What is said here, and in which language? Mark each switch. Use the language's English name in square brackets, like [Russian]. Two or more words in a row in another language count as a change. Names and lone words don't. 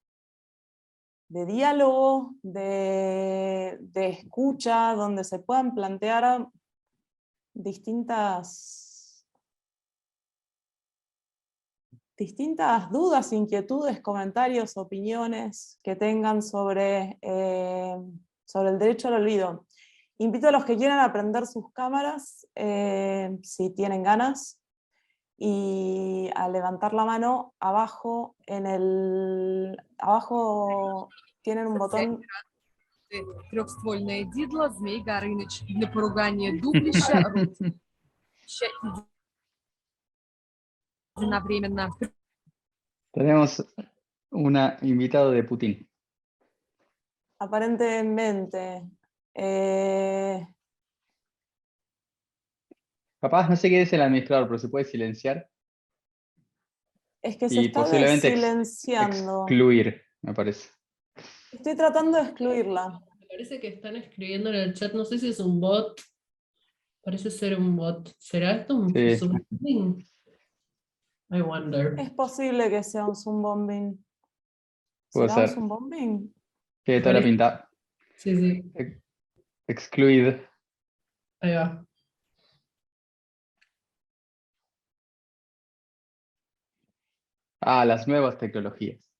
[Spanish] diálogo, de escucha, donde se puedan plantear distintas dudas, inquietudes, comentarios, opiniones que tengan sobre el derecho al olvido. Invito a los que quieran aprender sus cámaras, si tienen ganas, y a levantar la mano. Abajo tienen un botón. [Russian] Трехствольное дидло, Змей Горыныч. Для поругания дублища, одновременно. [Spanish] Tenemos un invitado de Putin. Aparentemente. Capaz, no sé qué es el administrador, pero se puede silenciar Es que se y está posiblemente silenciando. excluir, me parece. Estoy tratando de excluirla. Me parece que están escribiendo en el chat, no sé si es un bot. Parece ser un bot. ¿Será esto un Sí. [English] Zoom bombing? I wonder. [Spanish] Es posible que sea un [English] Zoom bombing. [Spanish] Puede ¿Será un ser. [English] Zoom bombing? [Spanish] Tiene toda la pinta. Sí, sí, Excluid. ahí va. Ah, las nuevas tecnologías.